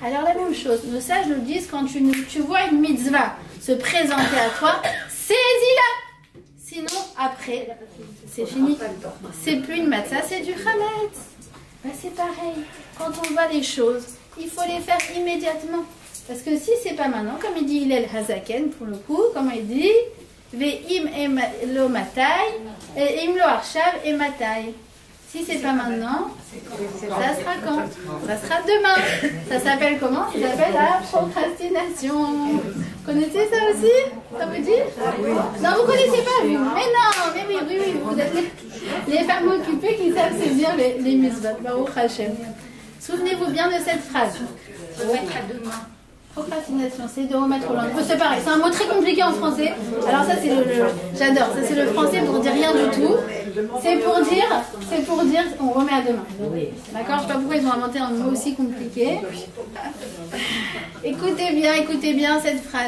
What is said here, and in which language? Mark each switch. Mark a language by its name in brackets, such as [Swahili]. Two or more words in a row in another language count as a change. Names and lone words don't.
[French] Alors la même chose, nos sages nous disent, quand tu vois une mitzvah se présenter à toi, saisis-la. Sinon, après, c'est fini. C'est plus une matzah, c'est du chametz. Ben, c'est pareil. Quand on voit les choses, il faut les faire immédiatement. Parce que si c'est pas maintenant, comme il dit Hillel Hazaken, pour le coup, comment il dit, [Hebrew] ואם לא מתי אם לא עכשיו אימתי. [French] Si c'est pas maintenant, ça sera quand? Ça sera demain. Ça s'appelle comment? Ça s'appelle la procrastination. Vous connaissez ça aussi? Ça vous dit? Non, vous connaissez pas, vous? Mais non, mais oui, vous êtes les femmes occupées qui savent saisir les mitzvot. [Hebrew] ברוך השם. [French] Souvenez-vous bien de cette phrase. Remettre à demain. Procrastination, c'est de remettre au lendemain. C'est pareil, c'est un mot très compliqué en français. Alors ça c'est j'adore, ça c'est le français pour dire rien du tout. C'est pour dire, on remet à demain. D'accord? Je sais pas pourquoi ils ont inventé un mot aussi compliqué. Écoutez bien cette phrase.